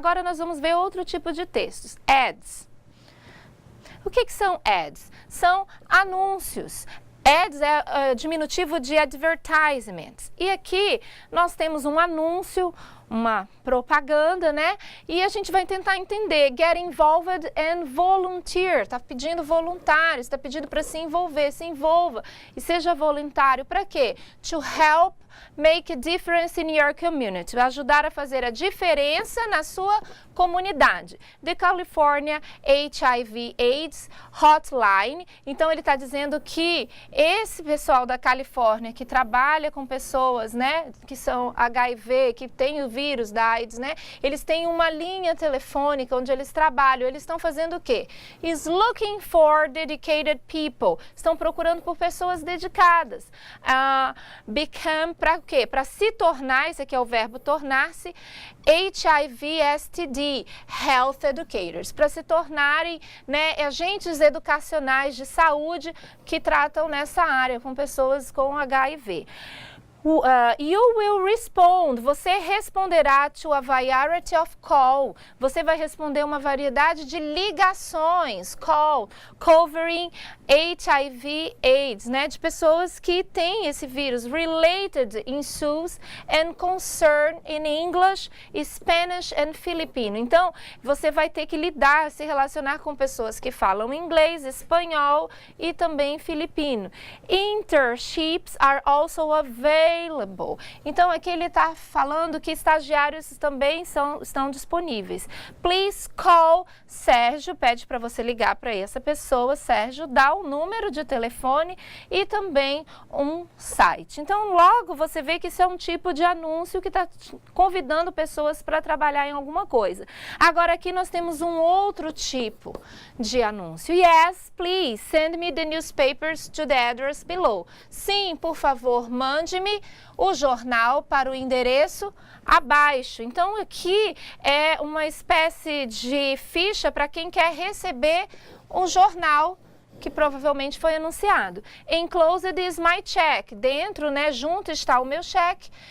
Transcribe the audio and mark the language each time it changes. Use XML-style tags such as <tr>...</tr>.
<pt>Agora, nós vamos ver outro tipo de textos, ads. O que são ads? São anúncios. Ads é diminutivo de advertisements. E aqui nós temos um anúncio, uma propaganda, né? E a gente vai tentar entender.</pt> <en>Get involved and volunteer.</en> <pt>Está pedindo voluntários, está pedindo para se envolver, se envolva e seja voluntário. Para quê?</pt> <en>To help make a difference in your community.</en> <pt>Vai ajudar a fazer a diferença na sua comunidade.</pt> <en>The California HIV AIDS Hotline.</en> <pt>Então, ele está dizendo que esse pessoal da Califórnia que trabalha com pessoas, né, que são HIV, que tem o vírus da AIDS, né, eles têm uma linha telefônica onde eles trabalham. Eles estão fazendo o quê?</pt> <en>Is looking for dedicated people.</en> <pt>Estão procurando por pessoas dedicadas.</pt> <en>Become,</en> <pt>para o quê? Para se tornar, esse aqui é o verbo tornar-se, HIV STD, Health Educators, para se tornarem, né, agentes educacionais de saúde que tratam nessa área com pessoas com HIV.</pt> <en>You will respond,</en> <pt>você responderá</pt> <en>to a variety of call,</en> <pt>você vai responder uma variedade de ligações,</pt> <en>call, covering HIV AIDS, né,</en> <pt>de pessoas que têm esse vírus,</pt> <en>related in SUS and concern in English, Spanish and Filipino.</en> <pt>Então, você vai ter que lidar, se relacionar com pessoas que falam inglês, espanhol e também filipino.</pt> <en>Internships are also available.</en> <pt>Então, aqui ele está falando que estagiários também estão disponíveis.</pt> <en>Please call</en> <pt>Sérgio, pede para você ligar para essa pessoa, Sérgio, dá o número de telefone e também um site. Então, logo você vê que isso é um tipo de anúncio que está convidando pessoas para trabalhar em alguma coisa. Agora, aqui nós temos um outro tipo de anúncio.</pt> <en>Yes, please, send me the newspapers to the address below.</en> <pt>Sim, por favor, mande-me o jornal para o endereço abaixo. Então, aqui é uma espécie de ficha para quem quer receber o jornal que provavelmente foi anunciado.</pt> <en>Enclosed is my check.</en> <pt>Dentro, né, junto está o meu cheque.</pt>